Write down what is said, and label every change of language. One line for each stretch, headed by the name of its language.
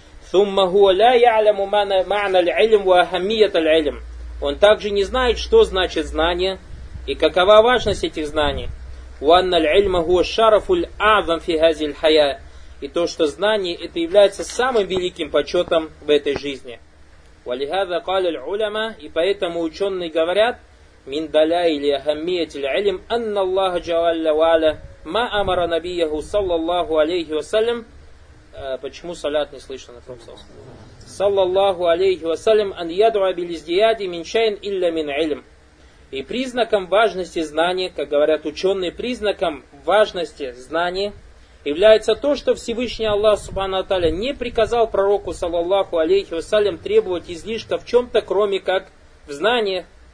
Arabic: Сумма гуаля яляму маана л'ильм ва ахаммията л'ильм,
Russian: он также не знает, что значит знание и какова важность этих знаний.
Arabic: وَأَنَّ الْعِلْمَ هُوَ الشَّرَفُ الْأَعْظَمُ فِي هَذِهِ الْحَيَاةِ,
Russian: и то, что знание это является самым великим почетом в этой жизни.
Arabic: وَلِهَذَا قَالَ الْعُلَمَا,
Russian: и поэтому ученые говорят,
Arabic: مِنْ دَلَائِلِ أَهَمِّيَةِ الْعِلْمِ أَنَّ اللَّهَ جَلَّ وَعَلَا مَا أَمَرَ نَبِيَّهُ صَلَّى اللَّهُ عَلَيْهِ وَسَلَّمَ.
Russian: Почему салят не слышно на том слове?
Arabic: صَلَّى اللَّهُ عَلَيْهِ وَسَلَّمَ أَنْ يَدْعُوَ بِالِزْدِيَادِ مِنْ شَيْءٍ إِلَّا مِنْ عِلْمٍ.
Russian: И признаком важности знания, как говорят ученые, признаком важности знания является то, что Всевышний Аллах Субхану Аталя не приказал пророку, саллаллаху алейхи вассалям, требовать излишка в чем-то, кроме как в знании.